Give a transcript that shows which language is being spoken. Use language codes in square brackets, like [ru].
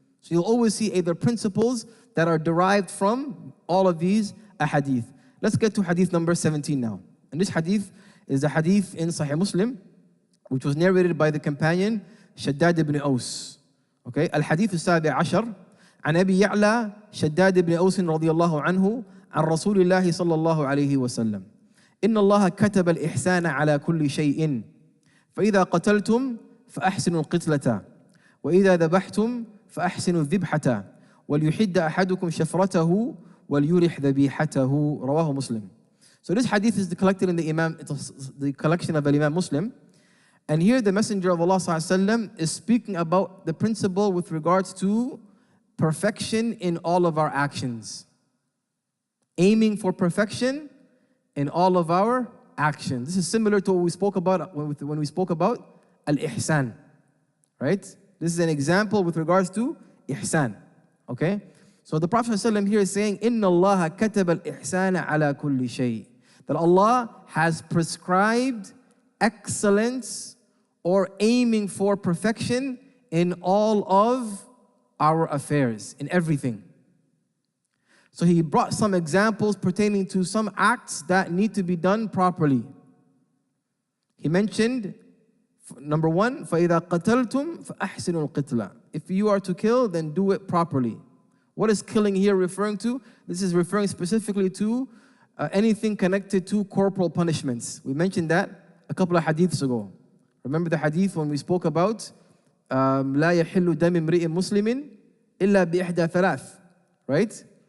[en] So you'll always see either principles that are derived from all of these ahadith. Let's get to hadith number 17 now. And this hadith is the hadith in Sahih Muslim, which was narrated by the companion Shaddad ibn Aus. [ar] Okay, al-hadith al-sabi' ashar. عن أبي يعلى شداد بن أوس رضي الله عنه عن رسول الله صلى الله عليه وسلم إن الله كتب الإحسان على كل شيء فإذا قتلتم فأحسنوا القتلة وإذا ذبحتم فأحسنوا الذبحة وليحد أحدكم شفرته وليرح ذبيحته رواه مسلم. [en] So this hadith is collected in the collection of Imam Muslim. And here the Messenger of Allah صلى الله عليه وسلم is speaking about the principle with regards to perfection in all of our actions. Aiming for perfection in all of our actions. This is similar to what we spoke about when we spoke about al-ihsan, right? This is an example with regards to ihsan, okay? So the Prophet ﷺ here is saying, [ar] إِنَّ اللَّهَ كَتَبَ الْإِحْسَانَ عَلَى كُلِّ شَيْءٍ. [en] That Allah has prescribed excellence or aiming for perfection in all of our affairs, in everything. So he brought some examples pertaining to some acts that need to be done properly. He mentioned, number 1, [ar] فَإِذَا قَتَلْتُمْ فَأَحْسِنُوا الْقِتْلَةِ. [en] If you are to kill, then do it properly. What is killing here referring to? This is referring specifically to anything connected to corporal punishments. We mentioned that a couple of hadiths ago. Remember the hadith when we spoke about [ar] لا يحل دم امرئ مسلم إلا بإحدى ثلاث, [en] right?